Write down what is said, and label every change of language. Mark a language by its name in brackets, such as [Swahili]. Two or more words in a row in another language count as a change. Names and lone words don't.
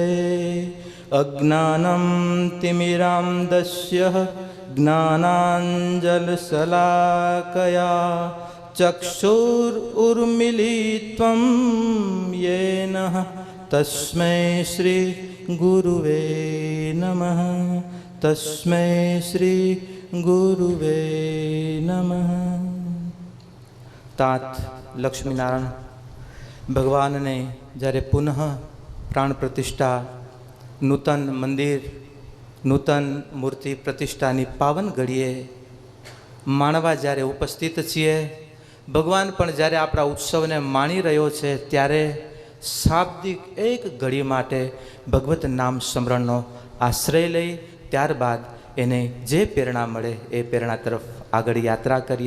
[Sanskrit] अज्ञानं तिमिरान्धस्य ज्ञानाञ्जनशलाकया चक्षुरुन्मीलितं येन तस्मै श्री गुरुवे नमः। तस्मै श्री गुरुवे नमः। [Gujarati] તાત લક્ષ્મીનારાયણ ભગવાન ને જ્યારે પુનઃ પ્રાણ પ્રતિષ્ઠા નૂતન મંદિર નૂતન મૂર્તિ પ્રતિષ્ઠાની પાવન ઘડીએ માણવા જ્યારે ઉપસ્થિત છીએ, ભગવાન પણ જ્યારે આપણા ઉત્સવને માણી રહ્યો છે, ત્યારે શાબ્દિક એક ઘડી માટે ભગવત નામ સ્મરણનો આશ્રય લઈ ત્યારબાદ એને જે પ્રેરણા મળે એ પ્રેરણા તરફ આગળ યાત્રા કરીએ.